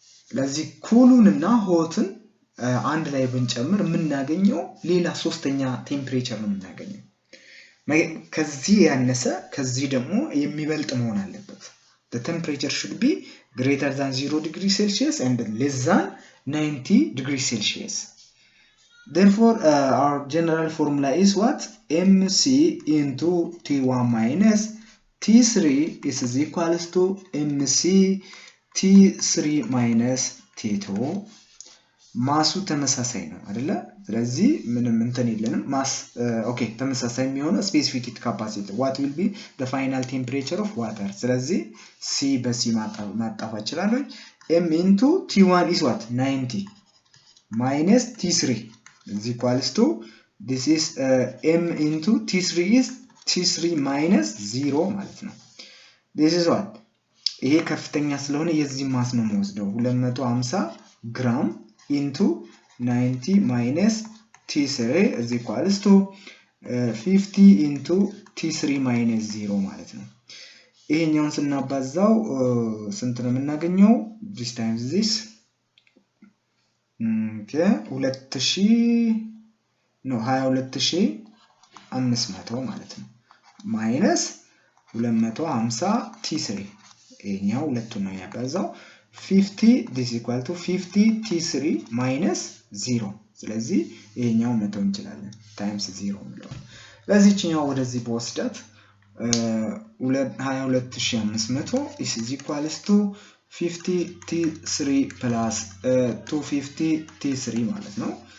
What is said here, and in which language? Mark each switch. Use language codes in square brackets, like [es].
[am] ለዚህ ኩሉን እና ሆትን አንድ ላይ ብንጨምር የምናገኘው ሌላ ሶስተኛ ቴምፕሬቸር ነው የምናገኘው። ከዚህ ያነሰ ከዚህ ደግሞ የሚበልጥ መሆን አለበት። [en] the temperature should be greater than 0 degrees Celsius and less than 90 degrees Celsius. Therefore, our general formula is what? mc into T1 minus T3 is equals to mc T3 minus T2. [am] ማሱ ተመሳሳይ ነው አይደለ? ስለዚህ ምንም እንትን የለንም። ማስ ኦኬ ተመሳሳይ የሚሆነው ስፔሲፊክ ሂት ካፓሲቲ [en] what will be the final temperature of water? [am] ስለዚህ c በc ማጣፋት እችላለሁ። [en] m into T1 is what? 90 minus T3 is equals to this is m into T3 is T3 minus 0 [am] ማለት ነው። [en] this is what? [am] ይሄ ከፍተኛ ስለሆነ የዚህ ማስ ነው የምወስደው 250 ግራም [en] into 90 minus T3 is equals to 50 into T3 minus 0 [am] ማለት ነው። ይሄኛውን ስናባዛው ስንት ነው የምናገኘው? [en] this times this okay 22500 [am] ማለት ነው [en] minus 250 T3 [am] ይሄኛው ሁለቱን ነው ያባዛው [en] 50 this equal to 50 T3 minus 0 [am] ስለዚህ ይሄኛው መተው እንችላለን [en] times 0 ነው። [am] ለዚህኛው ወደዚህ በወስዳት [en] 22500 is equals to 50 T3 plus 250 T3 [am] ማለት ነው.